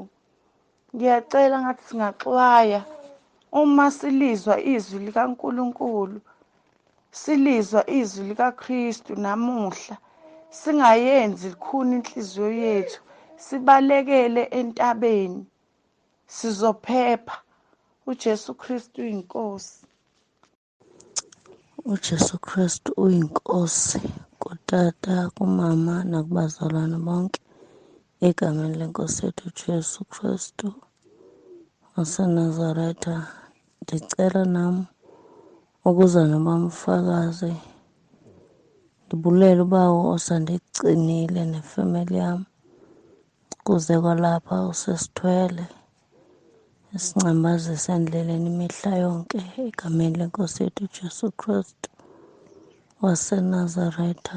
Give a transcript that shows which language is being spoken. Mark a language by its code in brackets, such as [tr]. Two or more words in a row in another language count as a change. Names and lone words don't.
[zu] Ngiyacela ngathi singaxwaya uma silizwa izwi likaNkulunkulu, silizwa izwi likaKristu namuhla, singayenzi likhuni inhliziyo yethu, sibalekele entabeni, sizophepha. [xh] uJesu Kristu inkosi. uJesu Kristu uyinkosi, kutata, kumama nakubazalwane bonke, egameni lenkosi yethu uJesu Kristu waseNazaretha. Ndicela nam ukuza nabamfakazi, ndibulele ubawo osandikugcinile nefemeli yam kuze kwalapha usesithwele, isincambazisa endleleni imihla yonke, egameni lenkosi yethu uJesu Kristu waseNazaretha.